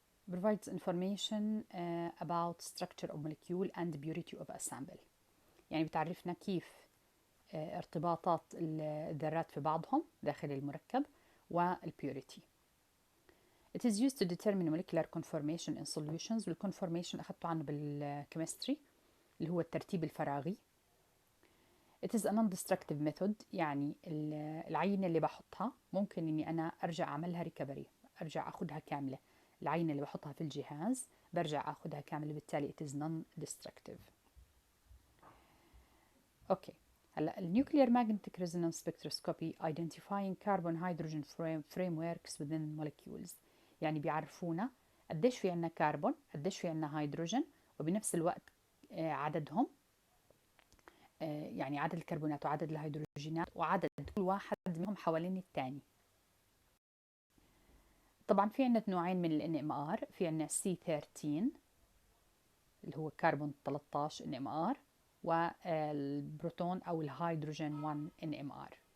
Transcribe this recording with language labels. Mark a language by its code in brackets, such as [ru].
[en] provides information about structure of molecule and purity of a sample. [ar] يعني بتعرفنا كيف ارتباطات الذرات في بعضهم داخل المركب والpurity. [en] It is used to determine molecular conformation in solutions. [ar] والconformation أخذته عنه بالكيمستري اللي هو الترتيب الفراغي. [en] It is a non-destructive method. [ar] يعني العينة اللي بحطها ممكن إني أنا أرجع أعملها recovery، أرجع أخذها كاملة. العينة اللي بحطها في الجهاز برجع أخذها كاملة، بالتالي [en] it is non-destructive. Okay, هلا النيوكليير magnetic resonance spectroscopy identifying carbon hydrogen frameworks within molecules. [ar] يعني بيعرفونا قديش في عنا كربون، قديش في عنا هيدروجين، وبنفس الوقت عددهم، يعني عدد الكربونات وعدد الهيدروجينات وعدد كل واحد منهم حوالين الثاني. طبعا في عنا نوعين من ال NMR، في عنا C13 اللي هو كربون 13 NMR، والبروتون أو الهيدروجين 1 NMR.